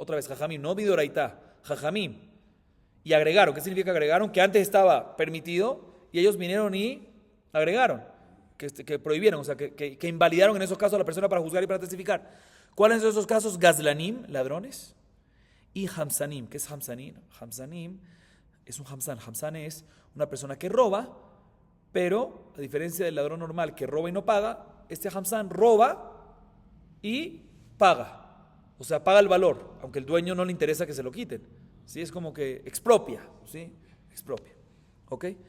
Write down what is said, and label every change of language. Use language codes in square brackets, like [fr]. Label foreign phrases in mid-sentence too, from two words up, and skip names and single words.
[es] Otra vez, Jajamim, no Bidoraita, Jajamim. Y agregaron. ¿Qué significa agregaron? Que antes estaba permitido y ellos vinieron y agregaron. Que prohibieron, o sea, que invalidaron en esos casos a la persona para juzgar y para testificar. ¿Cuáles son esos casos? Gazlanim, ladrones, y Hamsanim. ¿Qué es Hamsanim? Hamsanim es un Hamsan. Hamsan es una persona que roba, pero a diferencia del ladrón normal que roba y no paga, este Hamsan roba y paga. O sea, paga el valor, aunque el dueño no le interesa que se lo quiten. ¿Sí? Es como que expropia, ¿sí? Expropia. ¿Ok?